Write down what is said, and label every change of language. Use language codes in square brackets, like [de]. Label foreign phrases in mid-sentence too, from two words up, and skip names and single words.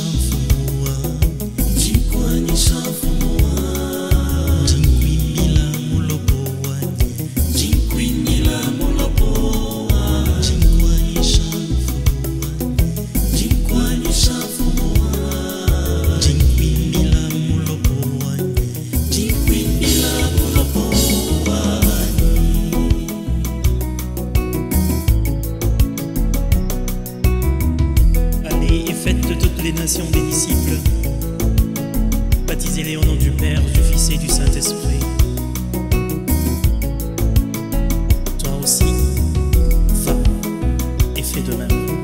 [lua] fumua, jinkwanyisha fumua, jinkwimbila mulopoa, jinkwimbila mulopoa, jinkwanyisha fumua, jinkwanyisha fumua, jinkwimbila mulopoa, jinkwimbila mulopoa. [fr] Faites de toutes les nations des disciples, baptisez-les au nom du Père, du Fils et du Saint-Esprit. Toi aussi, va et fais de même.